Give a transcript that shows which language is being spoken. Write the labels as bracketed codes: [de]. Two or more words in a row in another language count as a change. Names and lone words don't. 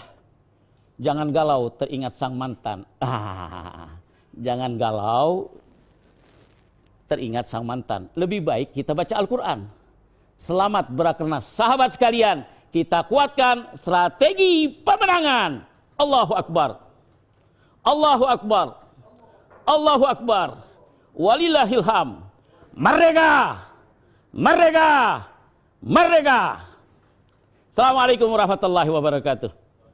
[id] Jangan galau teringat sang mantan. Jangan galau teringat sang mantan. Lebih baik kita baca Al-Quran. Selamat berakernas. Sahabat sekalian, kita kuatkan strategi pemenangan. [ar] Allahu Akbar. Allahu Akbar. Allahu Akbar. Walillahilham. [id] Merdeka! Merdeka! Merdeka! [ar] Assalamualaikum warahmatullahi wabarakatuh.